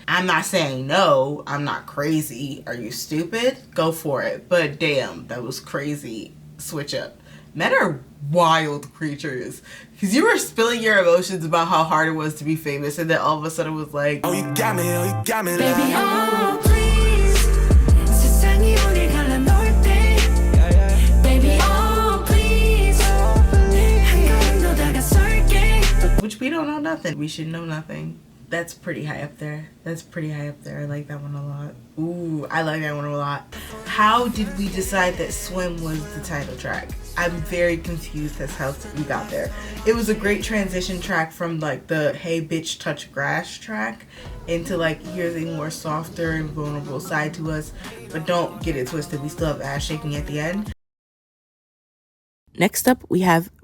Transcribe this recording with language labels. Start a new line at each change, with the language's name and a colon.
English: I'm not saying no, I'm not crazy. Are you stupid? Go for it. But damn, that was crazy. Switch up. Men are wild creatures. Because you were spilling your emotions about how hard it was to be famous, and then all of a sudden it was like, oh, you got me, Baby, oh, please.
Korean: 세상이 우릴 갈라놓을 때.
English: Baby, oh, please.
Korean: 한 걸음 더 다가설게.
English: Which we don't know nothing. We should know nothing. That's pretty high up there. That's pretty high up there. I like that one a lot. Ooh, I like that one a lot. How did we decide that Swim was the title track? I'm very confused as how we got there. It was a great transition track from like the Hey Bitch Touch Grass track into like here's a more softer and vulnerable side to us, but don't get it twisted, we still have ass shaking at the end. Next up we have